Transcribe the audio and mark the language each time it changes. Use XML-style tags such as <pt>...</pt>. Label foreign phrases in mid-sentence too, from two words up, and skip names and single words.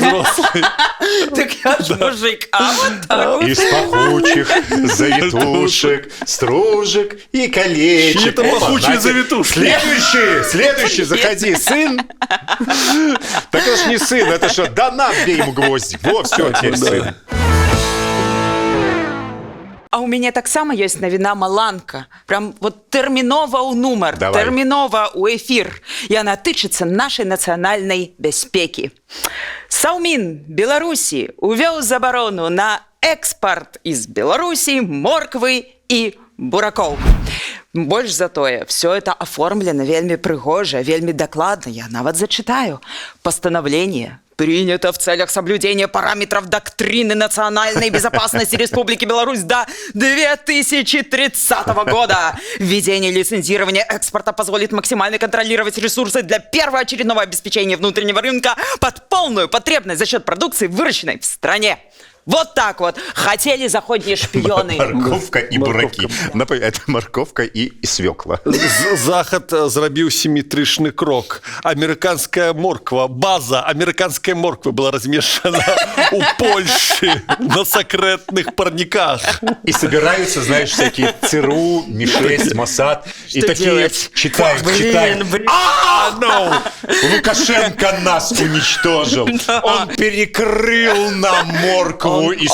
<ru>Так я ж мужик. А вот так. Из пахучих завитушек, стружек и колечек. Чьи-то Опа, пахучие Надя, завитушки. Следующий, заходи. Сын? Так это ж не сын, это что, да на, бей ему гвоздик. Во, все, теперь сын.</ru> <be>А у мяне таксама ёсць навіна маланка.</be> <ru>Прям вот</ru> <be>тэрмінова ў нумар, Давай. тэрмінова ў эфір. Яна тычыцца нашай нацыянальнай бяспекі. Саўмін Беларусі увёў забарону на экспарт из Беларусі морквы і буракоў. Больш за тое,</be> <ru>все это оформлено</ru> <be>вельмі прыгожа, вельмі дакладна. Я нават зачитаю.</be> <ru>Постановление принято в целях соблюдения параметров доктрины национальной безопасности Республики Беларусь до 2030 года. Введение лицензирования экспорта позволит максимально контролировать ресурсы для первоочередного обеспечения внутреннего рынка под полную потребность за счет продукции, выращенной в стране. Вот так вот хотели заходние шпионы. Морковка и бураки. Это морковка и свекла.</ru> <be>Захад зрабіў симметричный крок.</be> <ru>Американская морква, база американской морквы была размешана у Польши на секретных парниках. И собираются, знаешь, всякие ЦРУ, МИ-6, МОСАД. И такие делать? читают. Лукашенко нас уничтожил. Он перекрыл нам моркву Ну и</ru>